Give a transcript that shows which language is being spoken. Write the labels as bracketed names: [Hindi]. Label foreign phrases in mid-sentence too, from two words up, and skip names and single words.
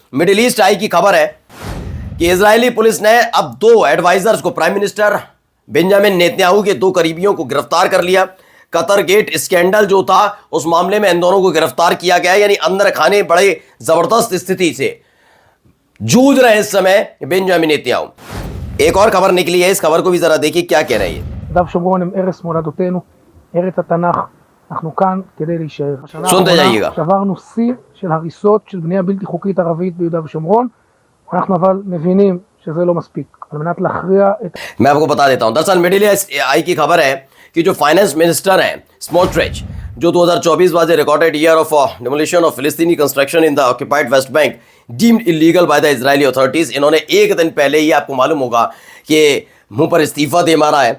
[Hindi] मिडिल ईस्ट आई की खबर है कि इजरायली पुलिस ने अब 2 एडवाइजर्स को, [English] prime minister [Hindi] बेंजामिन नेतन्याहू के 2 करीबियों को गिरफ्तार कर लिया। कतर गेट स्कैंडल जो था उस मामले में इन दोनों को गिरफ्तार किया गया। यानी अंदर खाने बड़े जबरदस्त स्थिति से जूझ रहे इस समय बेंजामिन नेतन्याहू। एक और खबर निकली है, इस खबर को भी जरा देखिए क्या कह रही है। [Hebrew] יהודה ושומרון הם ארץ מולדתנו, ארץ התנ"ך. אנחנו כאן כדי להישאר. [Hindi] सुनते जाइएगा। [Hebrew] שברנו שיא של הריסות של בנייה בלתי חוקית ערבית ביהודה ושומרון. אנחנו אבל מבינים שזה לא מספיק. על מנת להכריע את... [Hindi] मैं आपको बता देता हूं, दरअसल मिडिल ईस्ट आई की खबर है कि जो [English] finance minister [Hindi] हैं स्मोट्रिच, जो [English] 2024 was a recorded year of demolition of Palestinian construction in the occupied West Bank deemed illegal by the Israeli authorities, [Hindi] इन्होंने एक दिन पहले ही, आपको मालूम होगा कि मुंह पर इस्तीफा दे मारा है।